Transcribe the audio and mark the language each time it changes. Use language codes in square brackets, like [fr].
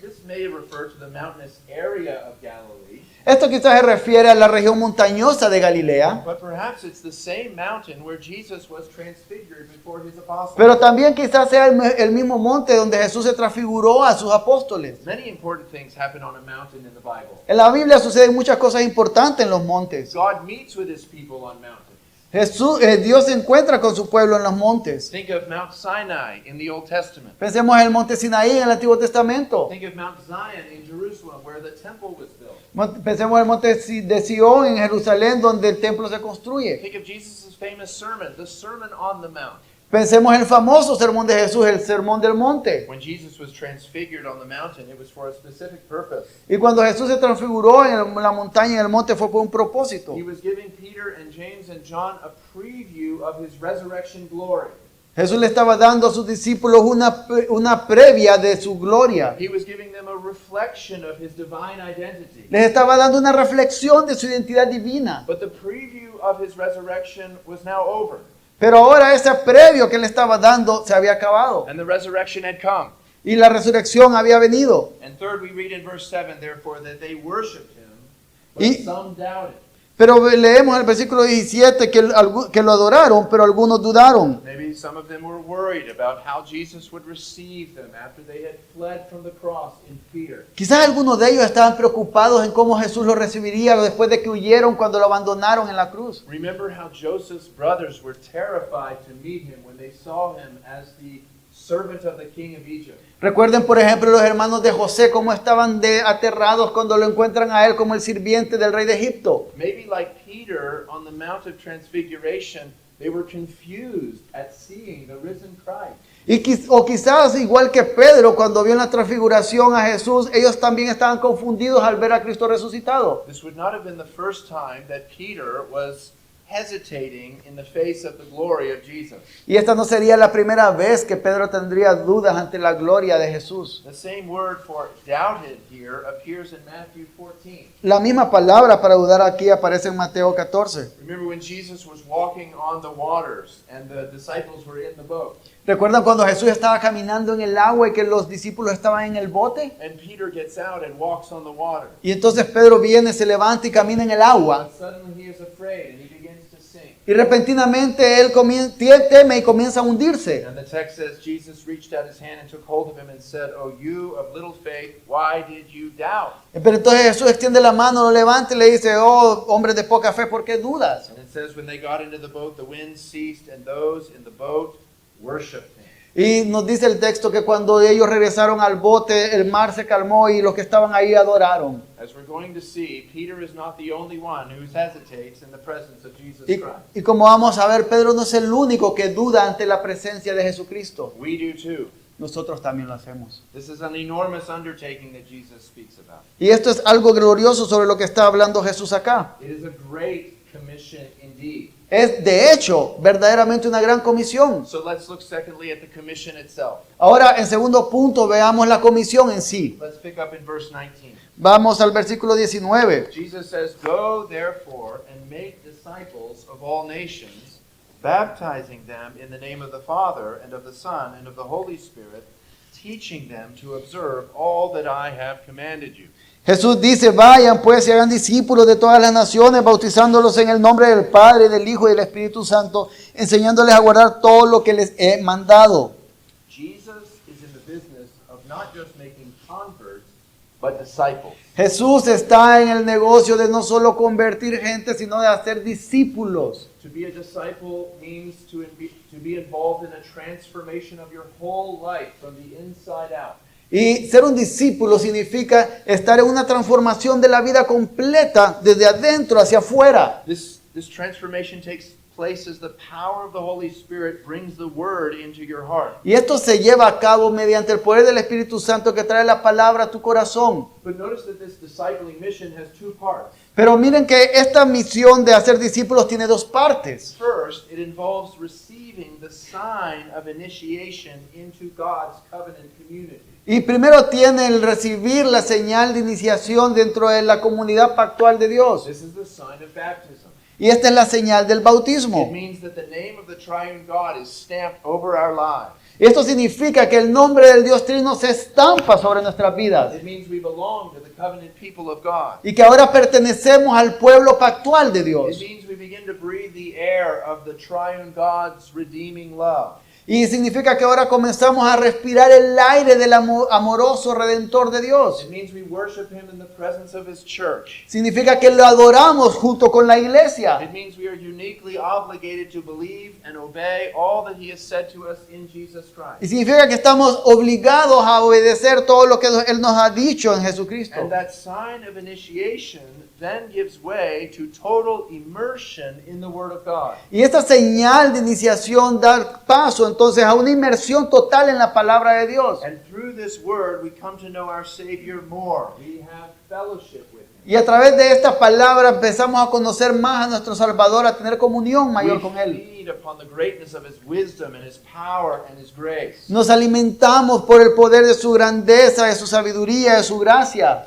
[en] This may refer to the mountainous area of Galilee, [es] Esto quizás se refiere a la región montañosa de Galilea. [en] but perhaps it's the same mountain where Jesus was transfigured before his apostles. [es] Pero también quizás sea el mismo monte donde Jesús se transfiguró a sus apóstoles. [en] Many important things happen on a mountain in the Bible. [es] En la Biblia suceden muchas cosas importantes en los montes. [en] God meets with his people on mountains. [es] Dios se encuentra con su pueblo en los montes. [en] Think of Mount Sinai in the Old Testament. [es] Pensemos en el monte Sinaí en el Antiguo Testamento. [en] Think of Mount Zion in Jerusalem where the temple was built. [es] Pensemos en el monte de Sion en Jerusalén donde el templo se construye. [en] Think of Jesus' famous sermon, the Sermon on the Mount. [es] Pensemos en el famoso sermón de Jesús, el sermón del monte. [en] When Jesus was transfigured on the mountain, it was for a specific purpose. [es] Y cuando Jesús se transfiguró en la montaña, en el monte, fue por un propósito. [en] He was giving Peter and James and John a preview of his resurrection glory. [es] Jesús le estaba dando a sus discípulos una previa de su gloria. [en] He was giving them a reflection of his divine identity. [es] Les estaba dando una reflexión de su identidad divina. [en] But the preview of his resurrection was now over, [es] Pero ahora ese previo que le estaba dando se había acabado. [en] and the resurrection had come. [es] Y la resurrección había venido. [en] And third, we read in verse 7, therefore, that they worshipped him, but [es] Y- [en] some doubted. [es] Pero leemos en el versículo 17 que lo adoraron, pero algunos dudaron. [en] Maybe some of them were worried about how Jesus would receive them after they had fled from the cross in fear. [es] Quizás algunos de ellos estaban preocupados en cómo Jesús los recibiría después de que huyeron cuando lo abandonaron en la cruz. [en] Remember how Joseph's brothers were terrified to meet him when they saw him as the servant of the king of Egypt. [es] Recuerden, por ejemplo, los hermanos de José cómo estaban aterrados cuando lo encuentran a él como el sirviente del rey de Egipto. [en] Maybe like Peter on the Mount of Transfiguration, they were confused at seeing the risen Christ. [es] O quizás igual que Pedro cuando vio en la transfiguración a Jesús, ellos también estaban confundidos al ver a Cristo resucitado. [en] This would not have been the first time that Peter was hesitating in the face of the glory of Jesus. [es] Y esta no sería la primera vez que Pedro tendría dudas ante la gloria de Jesús. [en] The same word for doubted here appears in Matthew 14. [es] La misma palabra para dudar aquí aparece en Mateo 14. [en] Remember when Jesus was walking on the waters and the disciples were in the boat? [es] ¿Recuerdan cuando Jesús estaba caminando en el agua y que los discípulos estaban en el bote? [en] And Peter gets out and walks on the water. [es] Y entonces Pedro viene, se levanta y camina en el agua. [en] But suddenly he is afraid and he begins to sink. [es] Y repentinamente él teme y comienza a hundirse. [en] And the text says Jesus reached out his hand and took hold of him and said, "O you of little faith, why did you doubt?" [es] Pero entonces Jesús extiende la mano, lo levanta y le dice, oh, hombre de poca fe, ¿por qué dudas? [en] And it says when they got into the boat, the wind ceased and those in the boat worshiped him. [es] Y nos dice el texto que cuando ellos regresaron al bote, el mar se calmó y los que estaban ahí adoraron. [en] As we're going to see, Peter is not the only one who hesitates in the presence of Jesus [es] Y [en] Christ. [es] como vamos a ver, Pedro no es el único que duda ante la presencia de Jesucristo. [en] We do too. [es] Nosotros también lo hacemos. [en] This is an enormous undertaking that Jesus speaks about. [es] Y esto es algo glorioso sobre lo que está hablando Jesús acá. [en] It is a great commission indeed. [es] Es de hecho verdaderamente una gran comisión. [en] So let's look secondly at the commission itself. [es] Ahora, en segundo punto, veamos la comisión en sí. [en] Let's pick up in verse 19. [es] Vamos al versículo 19. [en] Jesus says, "Go therefore and make disciples of all nations, baptizing them in the name of the Father and of the Son and of the Holy Spirit, teaching them to observe all that I have commanded you." [es] Jesús dice, vayan pues y hagan discípulos de todas las naciones, bautizándolos en el nombre del Padre, del Hijo y del Espíritu Santo, enseñándoles a guardar todo lo que les he mandado. [en] Jesus is in the business of not just making converts, but disciples. [es] Jesús está en el negocio de no solo convertir gente, sino de hacer discípulos. [en] To be a disciple means to be involved in a transformation of your whole life from the inside out. [es] Y ser un discípulo significa estar en una transformación de la vida completa, desde adentro hacia afuera. [en] This transformation takes place as the power of the Holy Spirit brings the word into your heart. [es] Y esto se lleva a cabo mediante el poder del Espíritu Santo que trae la palabra a tu corazón. [en] But notice that this discipling mission has two parts. [es] Pero miren que esta misión de hacer discípulos tiene dos partes. [en] First, it involves receiving the sign of initiation into God's covenant community. [es] Y primero tiene el recibir la señal de iniciación dentro de la comunidad pactual de Dios. [en] This is the sign of baptism. [es] Y esta es la señal del [en] It [es] bautismo. [en] means that the name of the triune God is stamped over our lives. [es] Esto significa que el nombre del Dios Trino se estampa sobre nuestras vidas. [en] It means we belong to the covenant people of God. [es] Y que ahora pertenecemos al pueblo pactual de [en] It [es] Dios. [en] means we begin to breathe the air of the triune God's redeeming love. [es] Y significa que ahora comenzamos a respirar el aire del amoroso Redentor de Dios. [en] It means we worship Him in the presence of His church. [es] Significa que lo adoramos junto con la iglesia. [en] It means we are uniquely obligated to believe and obey all that He has said to us in Jesus [es] Y [en] Christ. [es] significa que estamos obligados a obedecer todo lo que Él nos ha dicho en Jesucristo. [en] And that sign of initiation then gives way to total immersion in the Word of God. [es] Y esta señal de iniciación da paso entonces a una inmersión total en la palabra de Dios. [en] And through this Word we come to know our Savior more. We have fellowship with Him. [es] Y a través de esta palabra empezamos a conocer más a nuestro Salvador, a tener comunión mayor con [en] We [es] Él. [en] feed upon the greatness of His wisdom and His power and His grace. [es] Nos alimentamos por el poder de su grandeza, de su sabiduría, de su gracia.